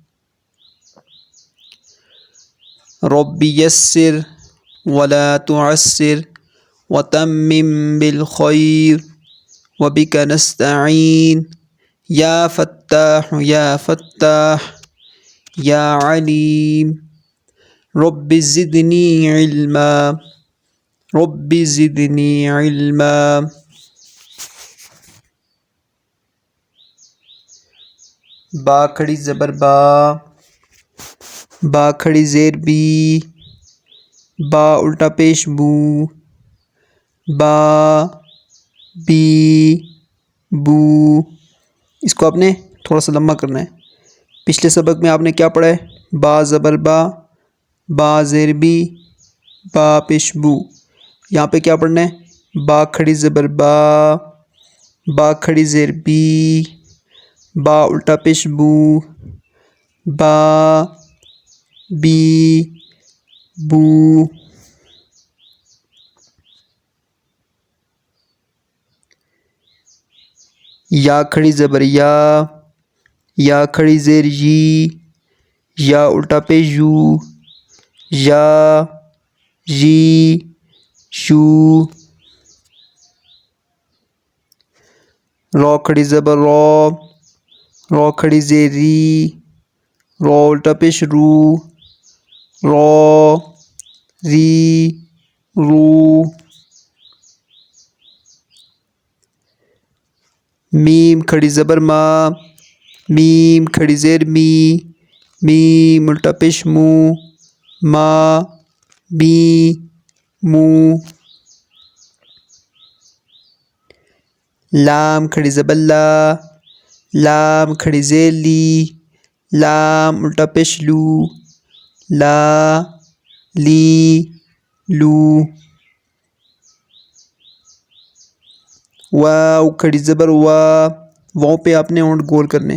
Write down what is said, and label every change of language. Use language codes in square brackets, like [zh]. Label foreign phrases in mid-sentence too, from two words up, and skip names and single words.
[ar] رب یسر ولا تعسر وتمم بالخیر وبک نستعین یا فتاح یا فتاح یا علیم رب زدنی علما رب زدنی علما۔ [ur] با کھڑی زبر با، با کھڑی زیر بی، با الٹا پیش بو، با بی بو۔ اس کو آپ نے تھوڑا سا لمبا کرنا ہے۔ پچھلے سبق میں آپ نے کیا پڑھا ہے؟ با زبر با، با زیر بی، با پیش بو۔ یہاں پہ کیا پڑھنا ہے؟ با کھڑی زبر با، با کھڑی زیر بی، با الٹا پیش بو، با بی بو۔ یا کھڑی زبر یا، یا کھڑی زیر یی، یا الٹا پیش یو، یا یی یو۔ رو کھڑی زبر رو، رو کھڑی زیر ری، رو الٹا پیش رو، رو ری رو۔ میم کھڑی زبر ما، میم کھڑی زیر می، میم الٹا پیش مو، ما می مو۔ لام کھڑی زبر لا، لام کھڑی زیر لی، لام الٹا پیش لو، لا لی لو۔ واو کھڑی زبر وا، واو پہ آپ نے ہونٹ گول کرنے۔